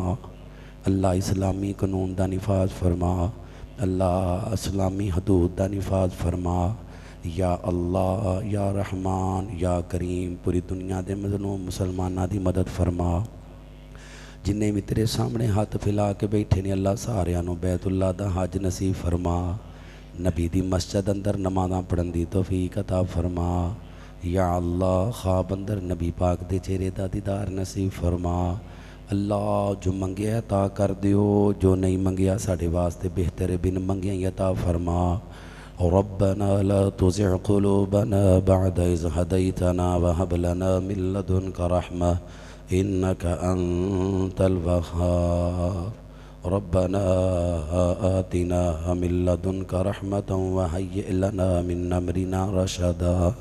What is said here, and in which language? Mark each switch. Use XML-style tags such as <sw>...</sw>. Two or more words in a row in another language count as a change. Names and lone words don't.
<pa>اللہ اسلامی قانون دا نفاذ فرما۔ اللہ اسلامی حدود دا نفاذ فرما۔ یا اللہ یا رحمان یا کریم پوری دنیا دے مظلوم مسلمانہ دی مدد فرما۔ جنہیں بھی تیرے سامنے ہاتھ پھیلا کے بیٹھے نے اللہ ساریاں نو بیت اللہ دا حج نصیب فرما۔ نبی دی مسجد اندر نمازاں پڑھن دی توفیق عطا فرما۔ یا اللہ خواب اندر نبی پاک دے چہرے دا دیدار نصیب فرما۔ اللہ جو منگیا عطا کر دیو، جو نہیں منگیا ساڑھے واسطے بہتر بن منگیا عطا فرما۔</pa> <ar>ربنا لا تزغ قلوبنا بعد إذ هديتنا وهب لنا من لدنك رحمة إنك أنت الوهاب۔ ربنا آتنا من لدنك رحمة وهيئ لنا من أمرنا رشدا۔</ar>